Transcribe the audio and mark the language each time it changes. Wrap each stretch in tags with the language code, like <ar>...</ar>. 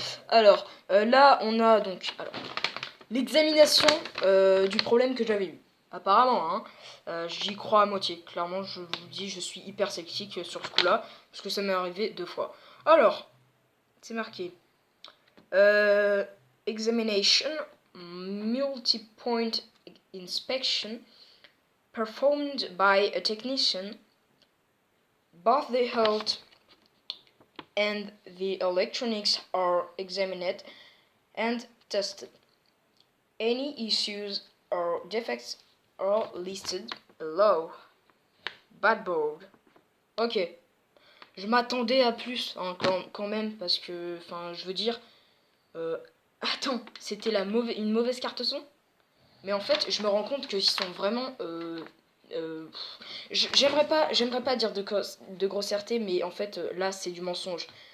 <fr>Alors, là, on a donc l'examination du problème que j'avais eu. Apparemment, hein, j'y crois à moitié. Clairement, je vous dis, je suis hyper sceptique sur ce coup-là, parce que ça m'est arrivé 2 fois. Alors, c'est marqué.</fr> <en>Examination, multi-point inspection, performed by a technician. Both the health and the electronics are examined and tested. Any issues or defects are listed below. Bad board. Ok.</en> <fr>Je m'attendais à plus, hein, quand même, parce que, enfin, je veux dire... attends, c'était une mauvaise carte son? Mais en fait, je me rends compte qu'ils sont vraiment... j'aimerais pas dire de grossièreté, mais en fait, là, c'est du mensonge.</fr>